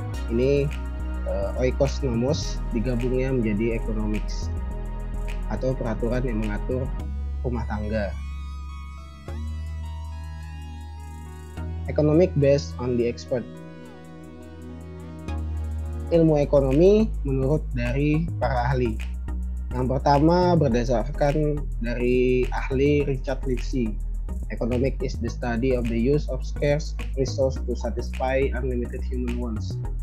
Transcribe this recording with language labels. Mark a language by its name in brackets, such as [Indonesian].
[Indonesian] Ini oikos nomos digabungnya menjadi economics atau peraturan yang mengatur rumah tangga. [English] Economic based on the expert. [Indonesian] Ilmu ekonomi menurut dari para ahli. Yang pertama berdasarkan dari ahli Richard Lipsey. [English] Economic is the study of the use of scarce resource to satisfy unlimited human wants.